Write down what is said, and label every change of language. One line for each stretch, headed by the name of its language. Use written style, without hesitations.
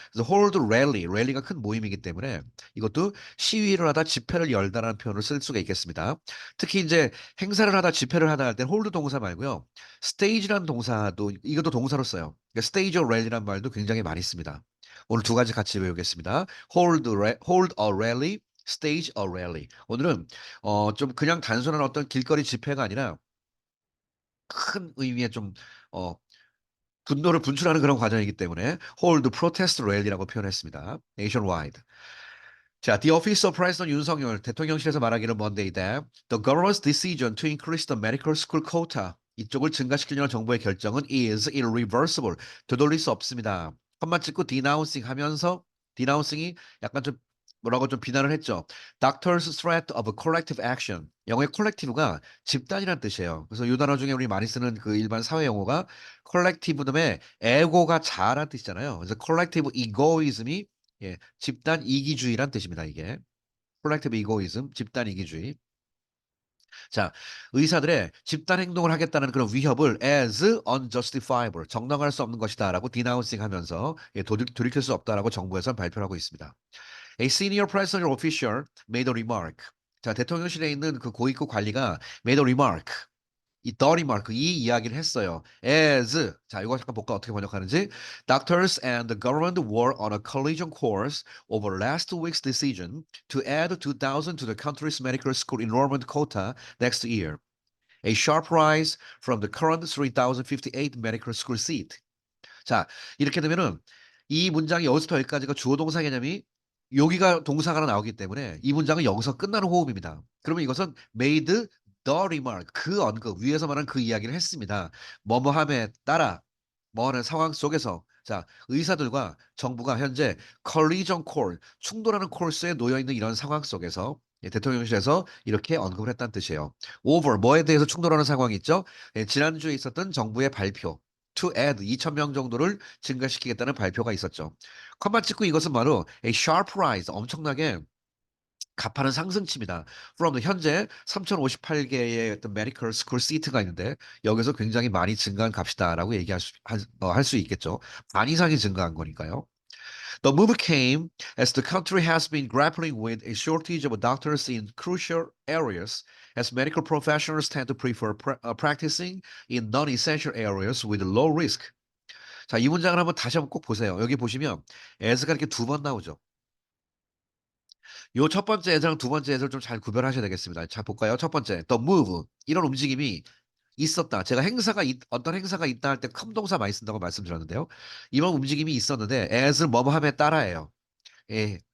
Korean: 그래서 홀드 랠리, 랠리가 큰 모임이기 때문에 이것도 시위를 하다 집회를 열다라는 표현을 쓸 수가 있겠습니다. 특히 이제 행사를 하다 집회를 하다 할 땐 홀드 동사 말고요. 스테이지라는 동사도 이것도 동사로 써요. 그러니까 스테이지 랠리라는 말도 굉장히 많이 씁니다. 오늘 두 가지 같이 외우겠습니다.
English: hold a rally, stage a rally.
Korean: 오늘은 좀 그냥 단순한 어떤 길거리 집회가 아니라 큰 의미의 좀 어, 분노를 분출하는 그런 과정이기 때문에
English: hold protest rally
Korean: 라고 표현했습니다.
English: nationwide. 자, the office of President 윤석열
Korean: 대통령실에서 말하기를
English: Monday that the government's decision to increase the medical school quota
Korean: 이쪽을 증가시키려는 정부의 결정은
English: is irreversible.
Korean: 되돌릴 수 없습니다. 컴마 찍고 denouncing 하면서 denouncing이 약간 좀 뭐라고 좀 비난을 했죠.
English: Doctor's threat of collective action.
Korean: 영어의 collective가 집단이라는 뜻이에요. 그래서 이 단어 중에 우리 많이 쓰는 그 일반 사회 용어가 컬렉티브 다음에 에고가 자라는 뜻이잖아요. 그래서 컬렉티브 이고이즘이 예, 집단 이기주의란 뜻입니다, 이게. 콜렉티브 이고이즘, 집단 이기주의. 자, 의사들의 집단 행동을 하겠다는 그런 위협을
English: as unjustifiable,
Korean: 정당할 수 없는 것이다라고 denouncing 하면서 예, 돌이킬 수 없다라고 정부에서는 발표를 하고 있습니다.
English: A senior presidential official made a remark.
Korean: 자, 대통령실에 있는 그 고위급 관리가
English: made a remark.
Korean: 이 더리 마크 이 이야기를 했어요. As 자 이거 잠깐 볼까 어떻게 번역하는지.
English: Doctors and the government were on a collision course over last week's decision to add 2,000 to the country's medical school enrollment quota next year. A sharp rise from the current 3,058 medical school seat.
Korean: 자 이렇게 되면은 이 문장이 여기서부터 여기까지가 주어 동사 개념이 여기가 동사가 나오기 때문에 이 문장은 여기서 끝나는 호흡입니다. 그러면 이것은
English: made the remark
Korean: 그 언급 위에서 말한 그 이야기를 했습니다. 뭐뭐함에 따라 뭐하는 상황 속에서 자 의사들과 정부가 현재
English: collision course
Korean: 충돌하는 코스에 놓여 있는 이런 상황 속에서 예, 대통령실에서 이렇게 언급을 했다는 뜻이에요. over 뭐에 대해서 충돌하는 상황이 있죠? 예, 지난주에 있었던 정부의 발표.
English: to add
Korean: 2,000명 정도를 증가시키겠다는 발표가 있었죠. 컴마 찍고 이것은 바로
English: a sharp rise
Korean: 엄청나게 가파른 상승치입니다. from the 현재 3,058개의 어떤
English: medical school seat
Korean: 가 있는데 여기서 굉장히 많이 증가한 값이다라고 얘기할 할 수 있겠죠. 반 이상이 증가한 거니까요.
English: The move came as the country has been grappling with a shortage of doctors in crucial areas, as medical professionals tend to prefer practicing in non-essential areas with low risk.
Korean: 자, 이 문장을 한번 다시 한번 꼭 보세요. 여기 보시면 as가 이렇게 두 번 나오죠. 요 첫 번째 애랑 두 번째 애를 좀 잘 구별하셔야 되겠습니다. 자, 볼까요? 첫 번째,
English: the move.
Korean: 이런 움직임이 있었다. 제가 어떤 행사가 있다 할 때 컴동사 많이 쓴다고 말씀드렸는데요. 이런 움직임이 있었는데, as 뭐뭐함에 따라예요. 예.